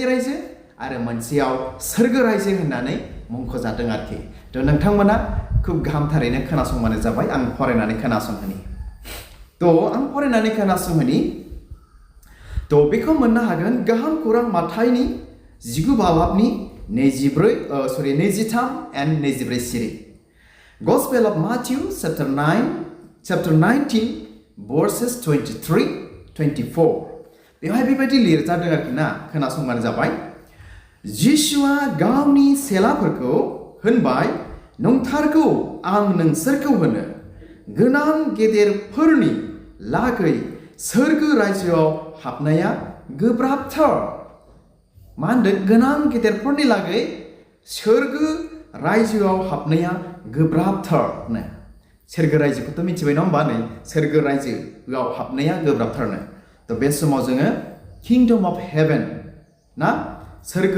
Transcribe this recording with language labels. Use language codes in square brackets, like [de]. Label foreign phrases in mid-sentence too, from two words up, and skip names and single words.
[brx] रायजो आरो मोनसेयाव सोरगो रायजो होननानै मुंख'जादों आरोखि थ' नोंथांमोना खुब गाहामथारैनो खोनासंबानो जाबाय आं फरायनानै खोनासंहोनि आं फरायनानै खोनासंहोनि बेखौ मोननो हागोन गाहाम खौरां माथाइनि 19 बाहागनि 23 and 24 सिरि [en] Gospel of Matthew chapter 19 verses [brx] 23-24 बेवहाय बेबायदि लिरजादों आरोखि ना खोनासंबानो जाबाय जिसुआ गावनि सेलाफोरखौ होनबाय नंथारगौ आं नोंसोरखौ होनो गोनां गेदेरफोरनि लागै सोरगो रायजोआव हाबनाया गोब्राबथार मा होनदों गोनां गेदेरफोरनि लागै सोरगो रायजोआव हाबनाया गोब्राबथारनो सोरगो रायजोखौथ' मिथिबाय नङा होमबा नै सोरगो रायजोआव हाबनाया गोब्राबथारनो बे समाव जोङो [en] kingdom of heaven [brx] ना सोरगो